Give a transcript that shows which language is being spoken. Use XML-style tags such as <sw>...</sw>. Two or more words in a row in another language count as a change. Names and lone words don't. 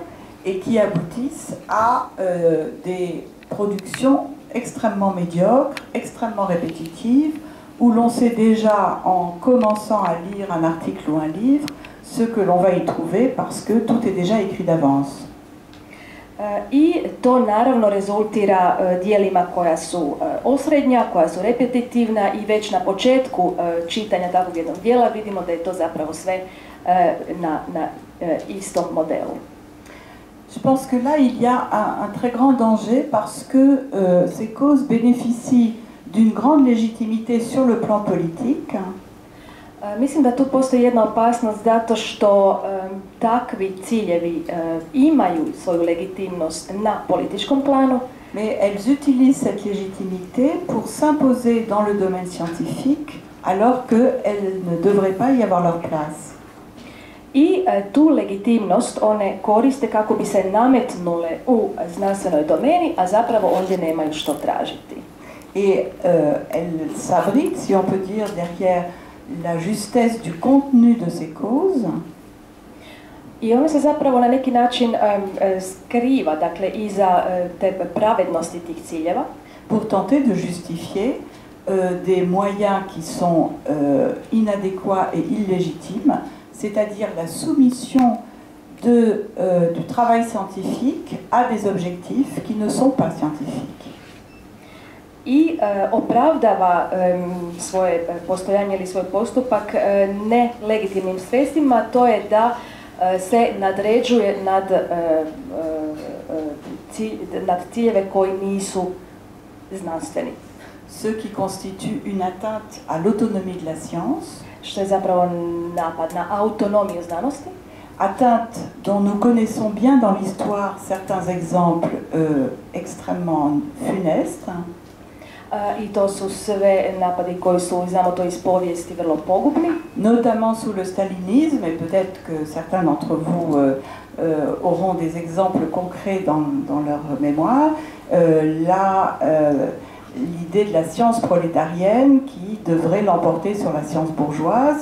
<fr>Et qui aboutissent à des productions extrêmement médiocres, extrêmement répétitives, où l'on sait déjà en commençant à lire un article ou un livre ce que l'on va y trouver parce que tout est déjà écrit d'avance.</fr> <hr>I to naravno rezultira dijelima koja su osrednja, koja su repetitivna i već na početku čitanja takvog jednog dijela vidimo da je to zapravo sve na istom modelu.</hr> <fr>Je pense que là, il y a un très grand danger parce que ces causes bénéficient d'une grande légitimité sur le plan politique.</fr> <hr>Mislim da tu postoji jedna opasnost zato što takvi ciljevi imaju svoju legitimnost na političkom planu.</hr> <fr>Mais elles utilisent cette légitimité pour s'imposer dans le domaine scientifique alors qu'elles ne devraient pas y avoir leur place.</fr> <hr>I tu legitimnost one koriste kako bi se nametnule u znanstvenoj domeni, a zapravo ondje nemaju što tražiti.</hr> <fr>Et elles s'abritent, si on peut dire, derrière la justesse du contenu de ces causes.</fr> <hr>I ono se zapravo na neki način skriva, dakle, iza te pravednosti tih ciljeva.</hr> <fr>Pour tenter de justifier des moyens qui sont inadéquats et illégitimes, c'est-à-dire la soumission du travail scientifique à des objectifs qui ne sont pas scientifiques.</fr> <hr>I opravdava svoje postojanje ili svoj postupak nelegitimnim sredstvima, to je da se nadređuje nad ciljeve koji nisu znanstveni.</hr> <fr>Ce qui constitue une atteinte à l'autonomie de la science.</fr> <hr>Što je zapravo napad na autonomiju znanosti.</hr> <fr>Atteinte dont nous connaissons bien dans l'histoire certains exemples extrêmement funestes.</fr> <hr>I to su sve napadi koji su, znamo to iz povijesti, vrlo pogubni.</hr> <fr>Notamment sous le stalinisme, et peut-être que certains d'entre vous auront des exemples concrets dans leur mémoire. l'idée de la science prolétarienne qui devrait l'emporter sur la science bourgeoise.</fr>